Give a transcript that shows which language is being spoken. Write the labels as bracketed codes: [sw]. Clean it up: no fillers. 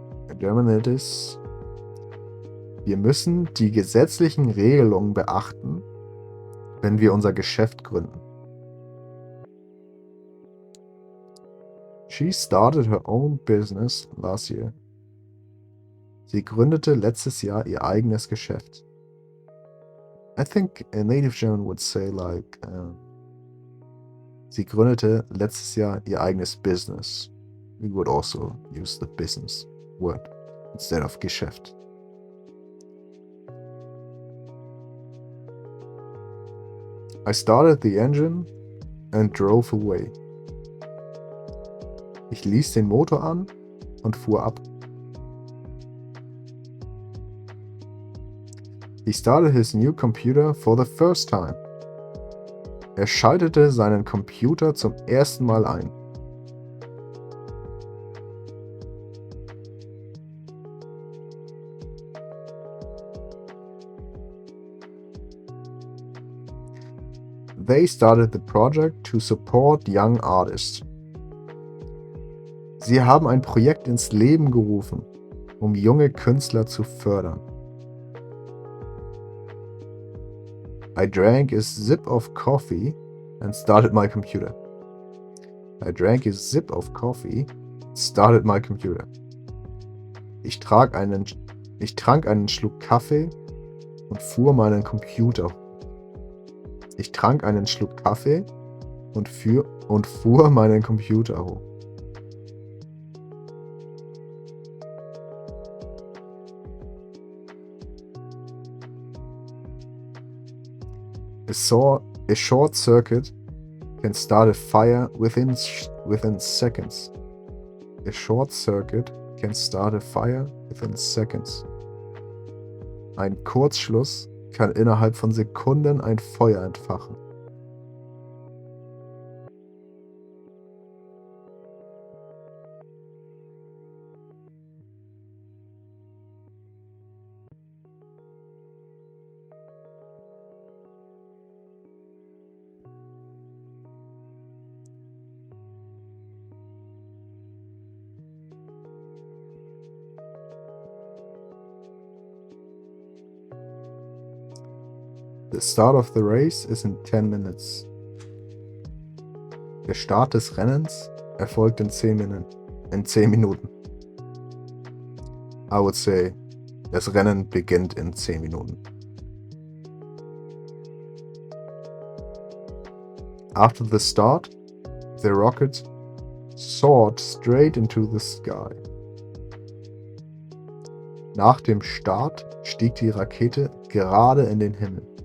[en] In German it is: [de] Wir müssen die gesetzlichen Regelungen beachten, wenn wir unser Geschäft gründen. [en] She started her own business last year. [de] Sie gründete letztes Jahr ihr eigenes Geschäft. [en] I think a native German would say like, [de] sie gründete letztes Jahr ihr eigenes Business. [en] We would also use the business word instead of Geschäft. I started the engine and drove away. [de] Ich ließ den Motor an und fuhr ab. [en] He started his new computer for the first time. [de] Er schaltete seinen Computer zum ersten Mal ein. [en] They started the project to support young artists. [de] Sie haben ein Projekt ins Leben gerufen, um junge Künstler zu fördern. [en] I drank a sip of coffee and started my computer. I drank a sip of coffee and started my computer. [de] Ich trank einen Schluck Kaffee und fuhr meinen Computer. Ich trank einen Schluck Kaffee und fuhr meinen Computer hoch. [en] A short circuit can start a fire within seconds. A short circuit can start a fire within seconds. [de] Ein Kurzschluss kann innerhalb von Sekunden ein Feuer entfachen. [en] The start of the race is in 10 minutes. [de] Der Start des Rennens erfolgt in 10 Minuten. [en] I would say, [de] das Rennen beginnt in 10 Minuten. [en] After the start, the rocket soared straight into the sky. [de] Nach dem Start stieg die Rakete gerade in den Himmel.